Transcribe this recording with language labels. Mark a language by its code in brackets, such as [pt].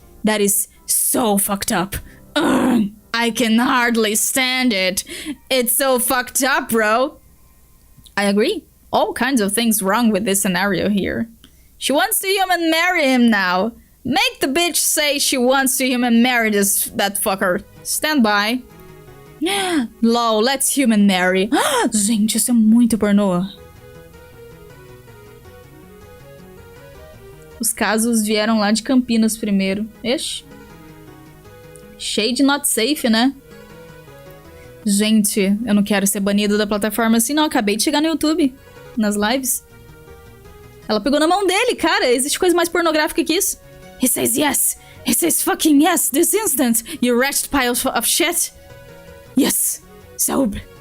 [en] That is so fucked up. Ugh. I can hardly stand it. It's so fucked up, bro. I agree. All kinds of things wrong with this scenario here. She wants to human marry him now. Make the bitch say she wants to human marry that fucker. Stand by. Lol, let's human marry. [pt] Gente, isso é muito pornô. Os casos vieram lá de Campinas primeiro. Ixi. [en] Shade not safe, [pt] né? Gente, eu não quero ser banido da plataforma assim, não. Acabei de chegar no YouTube, nas lives. Ela pegou na mão dele, cara. Existe coisa mais pornográfica que isso? [en] He says yes. He says fucking yes this instant, you wretched pile of shit. Yes, sob.